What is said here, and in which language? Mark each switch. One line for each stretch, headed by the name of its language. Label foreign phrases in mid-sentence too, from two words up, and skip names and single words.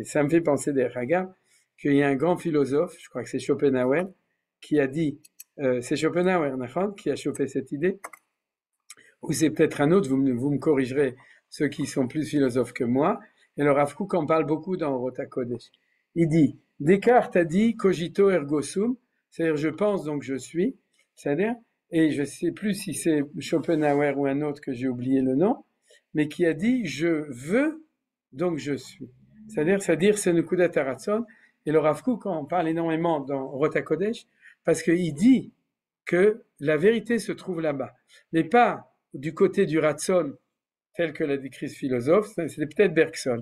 French: Ça me fait penser des regards qu'il y a un grand philosophe, je crois que c'est Schopenhauer, qui a dit, c'est Schopenhauer, qui a chopé cette idée, ou c'est peut-être un autre, vous me corrigerez, ceux qui sont plus philosophes que moi, et le Rav Kook en parle beaucoup dans Orot HaKodesh. Il dit, Descartes a dit
Latin: cogito ergo sum,
French: c'est-à-dire je pense donc je suis, c'est-à-dire, et je sais plus si c'est Schopenhauer ou un autre que j'ai oublié le nom, mais qui a dit je veux donc je suis. C'est-à-dire c'est
Hebrew: נקודת הרצון,
French: et le Rav Kook en parle énormément dans Orot HaKodesh, parce qu'il dit que la vérité se trouve là-bas, mais pas du côté du Ratzon, tel que l'a décrit ce philosophe, c'était peut-être Bergson.